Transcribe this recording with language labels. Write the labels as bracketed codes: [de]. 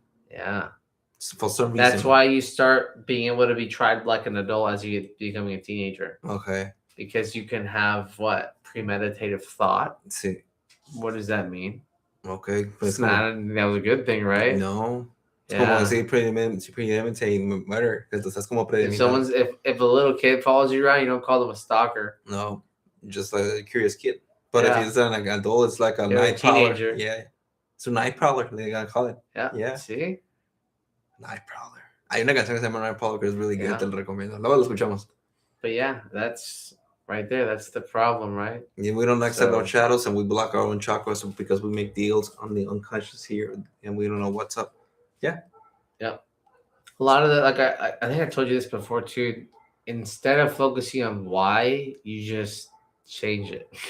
[en] Yeah. For some reason. That's why you start being able to be tried like an adult as you get becoming a teenager. Okay. Because you can have premeditative thought. [es] Sí. [en] What does that mean? Okay. That was a good thing, right? No. [es] Es como decir [en] premeditate murder. [es] Estás como premeditado. [en] If a little kid follows you around, you don't call them a stalker. No. Just like a curious kid. But if he's like an adult, it's like a night teenager. Prowler. Yeah. It's a night prowler. They gotta call it. Yeah. See? Night Prowler. [es] Hay una canción que se llama Night Prowler que es [en] really good. [es] Te lo recomiendo. Luego lo escuchamos. [en] But yeah, that's right there. That's the problem, right? Yeah, we don't accept our shadows and we block our own chakras because we make deals on the unconscious here and we don't know what's up. Yeah. Yep. A lot of the, like, I think I told you this before too. Instead of focusing on why, you just change it.